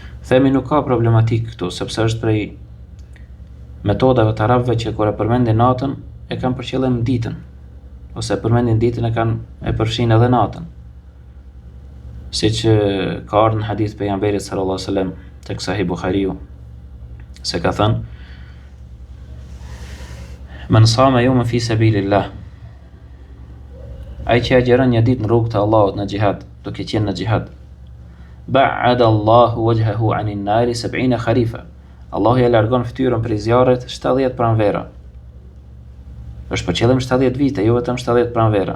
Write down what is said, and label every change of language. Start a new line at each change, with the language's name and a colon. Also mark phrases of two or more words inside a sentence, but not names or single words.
Albanian: Themi nuk ka problematik këtu, sepse është prej metodave të arabëve që kur e përmendin natën e kanë për qëllim ditën, ose përmendin ditën e përfshin edhe natën. Siç ka ardhur në hadith pejgamberit
Arabic: صلى الله عليه وسلم
Albanian: tek Sahih Buhariu se ka thënë:
Arabic: "من صام يوما في سبيل الله",
Albanian: ai që agjeron një ditë në rrugt të Allahut në xihad, duke qenë në xihad,
Arabic: بعد الله وجهه عن النار 70 خريفا.
Albanian: Allahu ja largon fytyrën prej zjarrit 70 pranvera. Është për qëllim 70 vite, jo vetëm 70 pranvera.